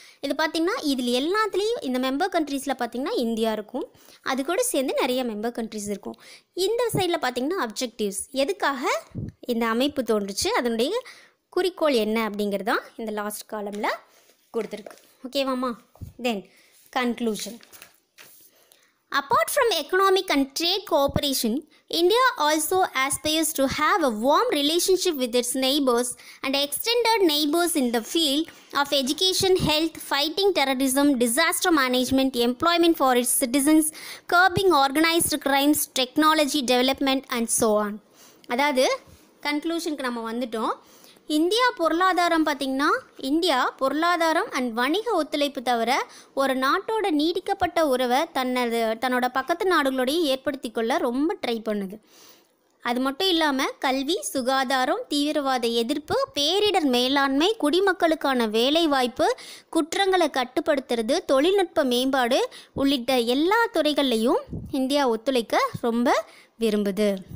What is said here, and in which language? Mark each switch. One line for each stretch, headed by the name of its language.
Tamil: இது பார்த்திங்கன்னா இதில் எல்லாத்துலேயும் இந்த மெம்பர் கண்ட்ரீஸில் பார்த்திங்கன்னா இந்தியா இருக்கும். அது கூட சேர்ந்து நிறைய மெம்பர் கண்ட்ரீஸ் இருக்கும். இந்த சைடில் பார்த்திங்கன்னா அப்ஜெக்டிவ்ஸ், எதுக்காக இந்த அமைப்பு தோன்றுச்சு, அதனுடைய குறிக்கோள் என்ன அப்படிங்கிறது தான் இந்த லாஸ்ட் காலமில் கொடுத்துருக்கு. ஓகேவாம்மா?
English: Then conclusion. Apart from economic and trade cooperation, India also aspires to have a warm relationship with its neighbors and extended neighbors in the field of education, health, fighting terrorism, disaster management, employment for its citizens, curbing organized crimes, technology development and so on.
Tamil: அதாவது கன்க்ளூஷனுக்கு நம்ம வந்துட்டோம். India பொருளாதாரம் பார்த்திங்கன்னா, India பொருளாதாரம் and வணிக ஒத்துழைப்பு தவிர ஒரு நாட்டோட நீடிக்கப்பட்ட உறவை தன்னோட பக்கத்து நாடுகளோடையும் ஏற்படுத்தி கொள்ள ரொம்ப ட்ரை பண்ணுது. அது மட்டும் இல்லாமல் கல்வி, சுகாதாரம், தீவிரவாத எதிர்ப்பு, பேரிடர் மேலாண்மை, குடிமக்களுக்கான வேலைவாய்ப்பு, குற்றங்களை கட்டுப்படுத்துறது, தொழில்நுட்ப மேம்பாடு உள்ளிட்ட எல்லா துறைகள்லையும் இந்தியா ஒத்துழைக்க ரொம்ப விரும்புது.